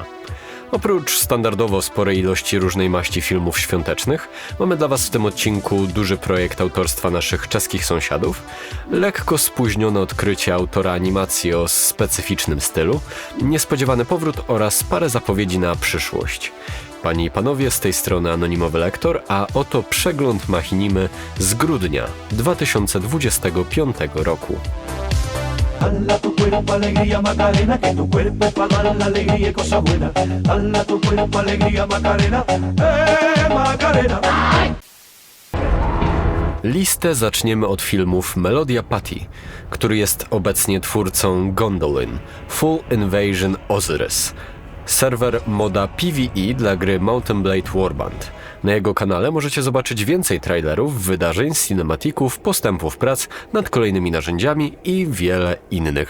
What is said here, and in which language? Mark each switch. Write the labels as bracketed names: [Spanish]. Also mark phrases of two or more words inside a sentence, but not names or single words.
[Polish] Oprócz standardowo sporej ilości różnej maści filmów świątecznych, mamy dla was w tym odcinku duży projekt autorstwa naszych czeskich sąsiadów, lekko spóźnione odkrycie autora animacji o specyficznym stylu, niespodziewany powrót oraz parę zapowiedzi na przyszłość. Panie i panowie, z tej strony Anonimowy Lektor, a oto przegląd Machinimy z grudnia 2025 roku. [Spanish] Dala tu cuerpo alegría Macarena, que tu cuerpo es para dar la alegría y cosa buena. Dala tu cuerpo alegría Macarena, Macarena. [Polish] Listę zaczniemy od filmów Melodia Patty, który jest obecnie twórcą Gondolin, Full Invasion Osiris, serwer moda PvE dla gry Mountain Blade Warband. Na jego kanale możecie zobaczyć więcej trailerów, wydarzeń, cinematików, postępów prac nad kolejnymi narzędziami i wiele innych.